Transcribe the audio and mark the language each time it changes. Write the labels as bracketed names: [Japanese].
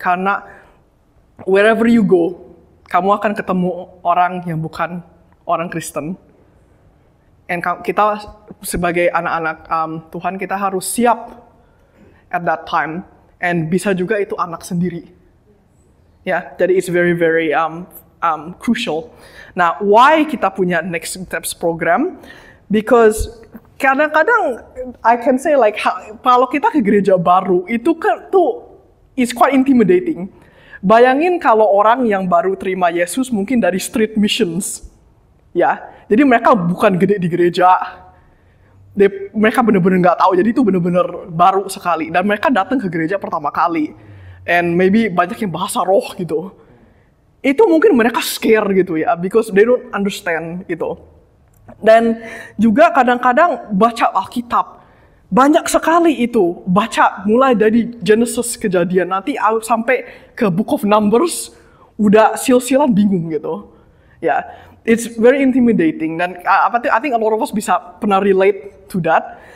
[Indonesian] Karena [English] wherever you go, [Indonesian] kamu akan ketemu orang yang bukan orang Kristen. [English] And [Indonesian] kita sebagai anak-anak Tuhan, kita harus siap [English] at that time. And [Indonesian] bisa juga itu anak sendiri. Ya, jadi [English] it's very, very crucial. [Indonesian] Nah, [English] why [Indonesian] kita punya Next Steps program? [English] Because [Indonesian] kadang-kadang [English] I can say like [Indonesian] kalau kita ke gereja baru itu kan tuh [English] is quite intimidating. [Indonesian] Bayangin kalau orang yang baru terima Yesus mungkin dari street missions. Ya, Jadi mereka bukan gede di gereja. Mereka benar-benar nggak tahu, jadi itu benar-benar baru sekali. Dan mereka datang ke gereja pertama kali. [English] And maybe [Indonesian] banyak yang bahasa roh gitu. Itu mungkin mereka [English] scare [Indonesian] gitu ya, [English] because they don't understand [Indonesian] gitu. Dan juga kadang-kadang baca Alkitab. Banyak sekali itu, baca mulai dari Genesis Kejadian, nanti sampai ke Book of Numbers, udah sil-silan bingung gitu. Ya, [English] it's very intimidating. [Indonesian] Dan [English] I think a lot of us [Indonesian] bisa pernah [English] relate to that.